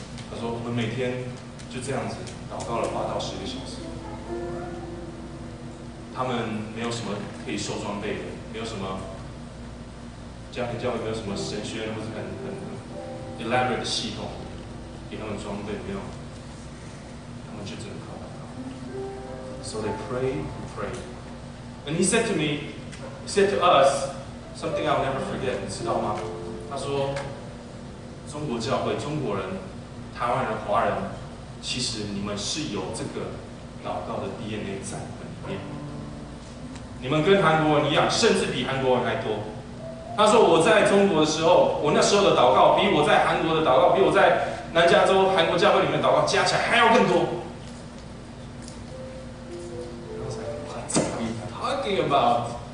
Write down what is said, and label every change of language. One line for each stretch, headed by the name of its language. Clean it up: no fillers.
Chinese: 他说我们每天。就这样子祷告了8到10个小时，他们没有什么可以收装备的，没有什么家庭教会没有什么神学或者很 elaborate 的系统给他们装备，没有，他们就只能靠祷告。
English: So they prayed and prayed, and he said to me, he said to us something I'll never forget.
Chinese: 你知道吗？他说，中国教会、中国人、台湾人、华人。其实你们是有这个祷告的 DNA 在你们里面，你们跟韩国人一样，甚至比韩国人还多。他说我在中国的时候，我那时候的祷告比我在韩国的祷告，比我在南加州韩国教会里面的祷告加起来还要更多。
English: What are you talking about？